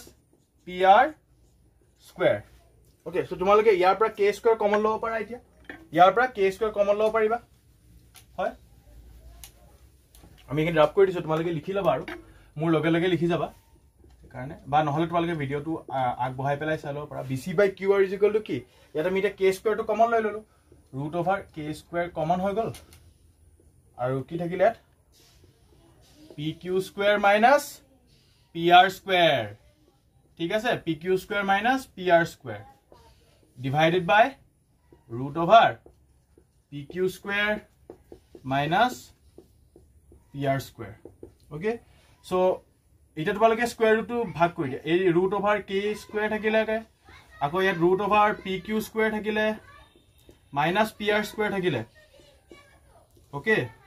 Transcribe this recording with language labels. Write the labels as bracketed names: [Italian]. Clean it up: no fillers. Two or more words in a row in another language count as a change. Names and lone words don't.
[English] pr square okay so [Assamese] তোমালোকে ইয়াৰ পৰা [English] k square [Assamese] কমন লব পাৰা এতিয়া ইয়াৰ পৰা [English] k square [Assamese] কমন লব পাৰিবা হয় আমি এখিনি ৰাফ কৰি দিছো তোমালোকে লিখি লবা আৰু মোৰ লগে লগে লিখি যাবা কাৰণে বা নহলে তোমালোকে ভিডিওটো আগ বহাই পেলাই চাই লব পাৰা [English] BC by QR is equal to [Assamese] কি ইয়াত আমি এটা [English] k square [Assamese] টো কমন লৈ ললো [English] root over k square [Assamese] কমন হৈ গল আৰু কি থাকিলে ইয়াত [English] PQ square minus PR square [Assamese] ঠিক আছে [English] PQ square minus PR square divided by root over PQ square minus PR square okay so [Assamese] এটা তোমালোকে [English] square root [Assamese] ভাগ কৰি দিয়া এই [English] root over k square [Assamese] থাকিলে আকৌ ইয়াত [English] root over pq square [Assamese] থাকিলে [English] minus pr square [Assamese] থাকিলে okay